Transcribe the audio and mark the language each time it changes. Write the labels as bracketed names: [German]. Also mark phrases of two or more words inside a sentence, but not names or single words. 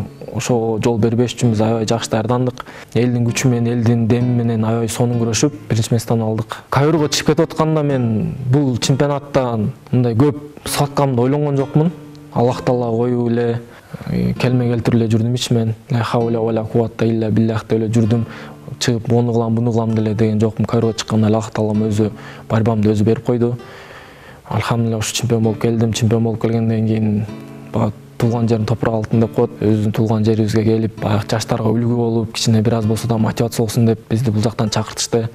[Kyrgyz] Ошого жол бербеш үчүн биз аябай жакшы даярдандык. Элдин күчү менен, элдин деми менен аябай сонун күрөшүп, биринчи месттен алдык. Кайрого чыгып кетип атканда мен бул чемпионаттан мындай көп сатканымды ойлонгон жокмун. Аллах Таала коюп эле келме келтирип эле жүрдүм ичимен. [Arabic] لا حول ولا قوة إلا بالله [Kyrgyz] деп эле жүрдүм. Чыгып мону кылам, буну кылам деле деген жокмун. Кайрого чыкканда Аллах Таалам өзү борьбамды өзү берип койду. Алхамдулилlah ушу чемпион болуп келдим. Чемпион болуп келгенден кийин туулган жерим топурак алтын деп коет. Өзүбүздүн туулган жерибизге келип, баягы жаштарга үлгү болуп, кичине бир аз болсо да мотивация болсун деп бизди бул жактан чакыртышты.